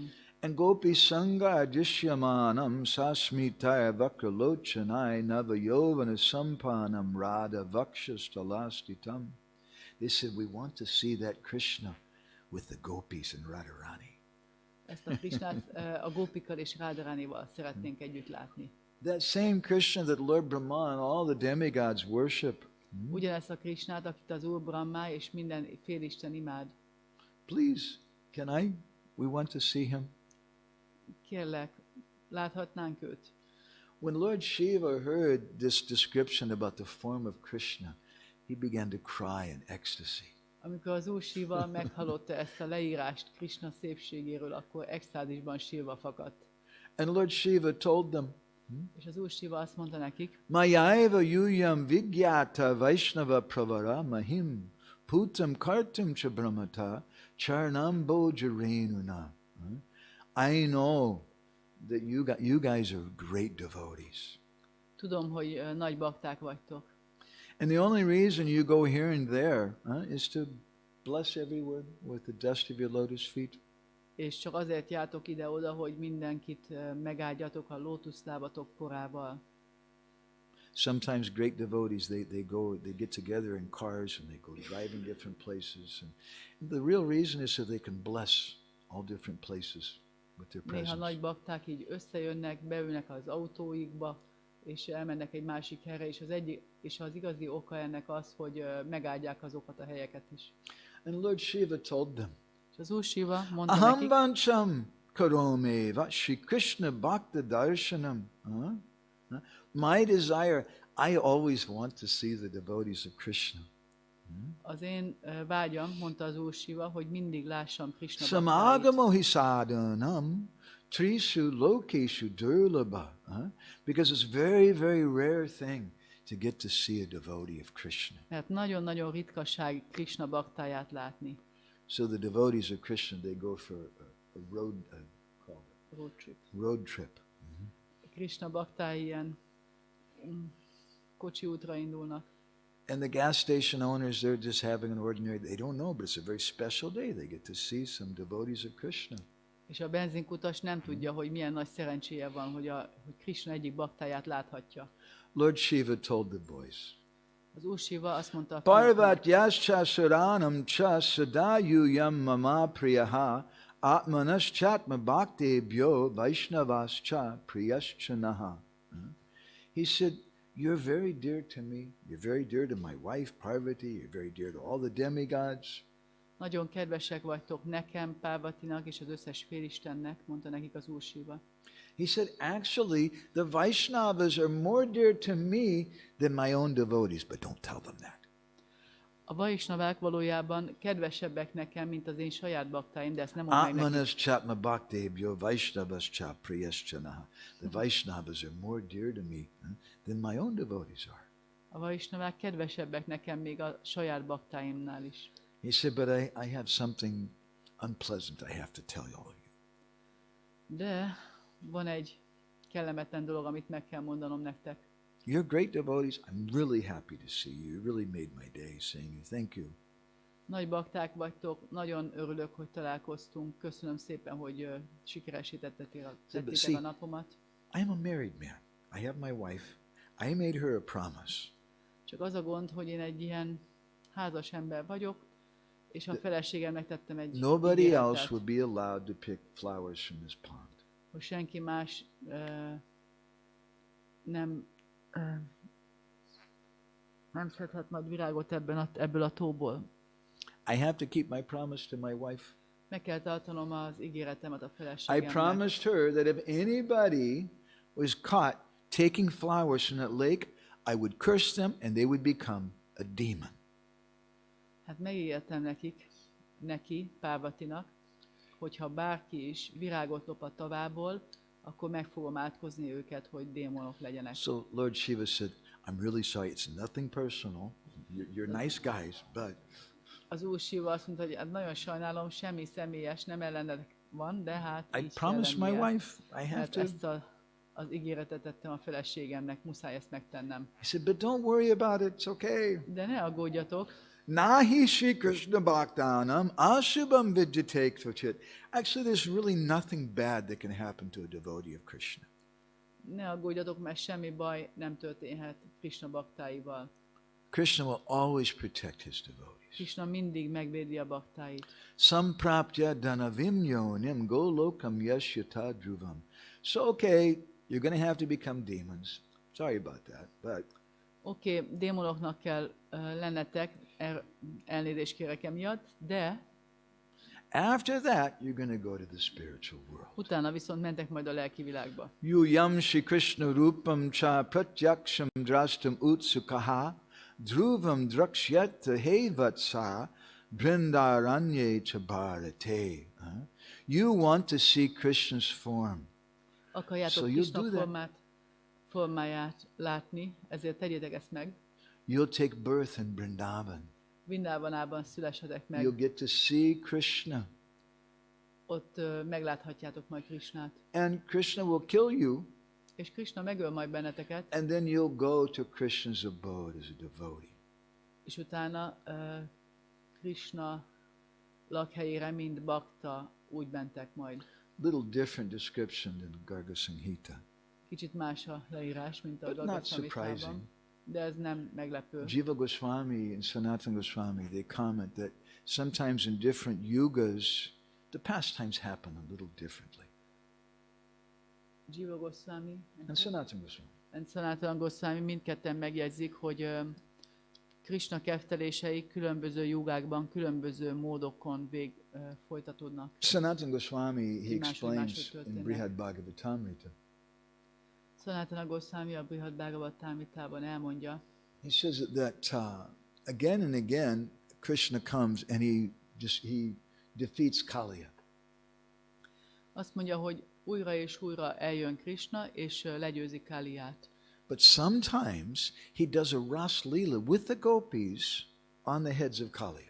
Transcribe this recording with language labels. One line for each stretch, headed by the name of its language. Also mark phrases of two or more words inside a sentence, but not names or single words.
Sanskrit: And gopi sanga dishyamanam sasmitaya vakralochanai navayovana sampanam radha vakshastalastitam.
English: They said, we want to see that Krishna with the gopis and Radharani.
Hungarian: Ezt a Krishnát a gópikkal és Radharanival szeretnénk együtt látni.
English: That same Krishna that Lord Brahma and all the demigods worship.
Hungarian: Ugyanezt a Krishnát, akit az Úr Brahma és minden félisten imád.
English: Please, can I? We want to see him.
Hungarian: Kérlek, láthatnánk őt?
English: When Lord Shiva heard this description about the form of Krishna, he began to cry in ecstasy.
Hungarian: Amikor az Úr Shiva meghallotta ezt a leírást Krishna szépségéről, akkor extázisban sírva fakadt.
English: And Lord Shiva told them,
Hungarian: És az Úr Shiva azt mondta nekik,
Sanskrit: Mayaiva yuyam vigyata vaishnava pravara mahim putam kartum cha brahmata charnam bojarenuna.
English: I know that you guys are great devotees.
Hungarian: tudom, hogy nagy bakták vagytok.
English: And the only reason you go here and there is to bless everyone with the dust of your lotus feet.
Hungarian: És csak azért jártok ide-oda, hogy mindenkit megáldjatok a lótuszlábatok korával.
English: Sometimes great devotees, they get together in cars and they go driving different places. And the real reason is so they can bless all different places with their presence.
Hungarian: Néha nagy bakták így összejönnek, beülnek az autóikba, és elmennek egy másik helyre, és az igazi oka ennek az, hogy megáldják azokat a helyeket is.
English: And Lord Shiva told them,
Hungarian: és az Úr Shiva mondta
Sanskrit: Aham
Hungarian: nekik,
Sanskrit: vancham karome va Shri Krishna bhakta darshanam.
English: My desire, I always want to see the devotees of Krishna.
Hungarian: az én vágyam, mondta az Úr Shiva, hogy mindig lássam Krishna baktáit.
Sanskrit: Samagamo hi sadhanam trishu lokeshu durlabha.
English: Because it's very, very rare thing to get to see a devotee of Krishna.
Hungarian: Mert nagyon-nagyon ritkaság Krishna baktáját látni.
English: So the devotees of Krishna, they go for a road trip.
Hungarian: Krishna baktái ilyen kocsi útra indulnak.
English: And the gas station owners, they're just having an ordinary, they don't know, but it's a very special day. They get to see some devotees of Krishna.
Hungarian: És a benzinkutas nem tudja, hogy milyen nagy szerencséje van, hogy Krishna egyik baktáját láthatja.
English: Lord Shiva told the boys,
Hungarian: az Úr Shiva azt mondta a
Sanskrit: Parvat yascha saranam cha sadayuyam mama priyaha atmanas chatma bhaktebhyo vaishnavas cha priyaschanaha.
English: He said, you're very dear to me, you're very dear to my wife Parvati, you're very dear to all the demigods.
Hungarian: Nagyon kedvesek vagytok nekem, Párvatinak és az összes félistennek, mondta nekik az Úr Shiva.
English: He said, actually, the Vaishnavas are more dear to me than my own devotees, but don't tell them that.
Hungarian: A Vaishnavák valójában kedvesebbek nekem, mint az én saját baktáim, de ezt nem mondom meg nekik.
Sanskrit: Atmanas chatma bhaktebhyo vaishnavas cha priyaschanaha.
English: The Vaishnavas are more dear to me than my own devotees are.
Hungarian: A Vaishnavák kedvesebbek nekem még a saját baktáimnál is.
English: He said, but I have something unpleasant I have to tell all of you.
Hungarian: De van egy kellemetlen dolog, amit meg kell mondanom nektek.
English: You're great devotees. I'm really happy to see you. You really made my day saying thank you.
Hungarian: Nagy bakták vagytok, nagyon örülök, hogy találkoztunk. Köszönöm szépen, hogy sikeresítettétek a napomat.
English: I'm a married man. I have my wife. I made her a promise.
Hungarian: Csak az a gond, hogy én egy ilyen házas ember vagyok, És a feleségemnek tettem egy
English: Nobody
Hungarian: ígéretet,
English: else would be allowed to pick flowers from this pond.
Hungarian: hogy senki más nem szedhet majd virágot ebből a tóból.
English: I have to keep my promise to my wife.
Hungarian: Meg kell tartanom az ígéretemet a
English: I
Hungarian: feleségemnek.
English: promised her that if anybody was caught taking flowers from that lake, I would curse them and they would become a demon.
Hungarian: Hát megígértem neki, Párvatinak, hogyha bárki is virágot lop a tavából, akkor meg fogom átkozni őket, hogy démonok legyenek.
English: So Lord Shiva said, I'm really sorry, it's nothing personal. You're nice guys, but
Hungarian: Az Úr Shiva azt mondta, hogy hát nagyon sajnálom, semmi személyes, nem ellenedek van, de hát
English: I
Hungarian: így
English: promised my
Hungarian: lennie,
English: wife I have
Hungarian: mert
English: to.
Hungarian: ezt az ígéretet tettem a feleségemnek, muszáj ezt megtennem.
English: He said, but don't worry about it, it's okay.
Hungarian: De ne aggódjatok,
Sanskrit: Nahi Shri Krishna Bhaktanam Ashubham Vidyate Tvachit.
English: Actually, there's really nothing bad that can happen to a devotee of Krishna.
Hungarian: ne aggódjatok, mert semmi baj nem történhet Krishna baktáival.
English: Krishna will always protect his devotees.
Hungarian: Krishna mindig megvédi a baktáit.
Sanskrit: Sampraptya dhanavim yonim golokam yashyata dhruvam.
English: So, okay, you're going to have to become demons. Sorry about that, but
Hungarian: Oké, démonoknak kell lennetek, elnézést kérek emiatt, de
English: after that, you're going to go to the spiritual world.
Hungarian: utána viszont mentek majd a lelki világba.
Sanskrit: Yuyam Shri Krishna Rupam Cha Pratyaksham Drashtam Utsukaha Dhruvam Drakshyat Hevatsa Vrindavaranye Cha Bharate.
English: You want to see Krishna's form.
Hungarian: Akarjátok
English: So you
Hungarian: Krishna
English: do that.
Hungarian: formáját látni, ezért tegyétek ezt meg.
English: You'll take birth in Vrindavan.
Hungarian: Vrindávanában szülessetek meg,
English: You'll get to see Krishna.
Hungarian: ott megláthatjátok majd Krishnát.
English: And Krishna will kill you,
Hungarian: És Krishna megöl majd benneteket,
English: and then you'll go to Krishna's abode as a devotee.
Hungarian: és utána Krishna lakhelyére, mint bakta, úgy mentek majd.
English: Little different description than Garga Samhita,
Hungarian: Kicsit más a leírás, mint a
English: but not
Hungarian: Gagad
English: surprising.
Hungarian: Samhitában, de ez nem meglepő.
English: Jiva Goswami and Sanatana Goswami, they comment that sometimes in different yugas, the pastimes happen a little differently.
Hungarian: Jiva Goswami
English: And Sanatana Goswami.
Hungarian: és Sanatana Goswami mindketten megjegyzik, hogy Krishna keftelései különböző jogákban, különböző módokon folytatódnak.
English: Sanatana Goswami, he
Hungarian: Máshogy
English: explains in
Hungarian: történnek.
English: Brihad Bhagavatamrita,
Hungarian: Sanatana Goswami a Brihad Bhagavatamritában elmondja,
English: he says that again and again, Krishna comes and he defeats Kaliya.
Hungarian: azt mondja, hogy újra és újra eljön Krishna, és legyőzi Kaliát.
English: But sometimes he does a Ras Lila with the gopis on the heads of Kaliya.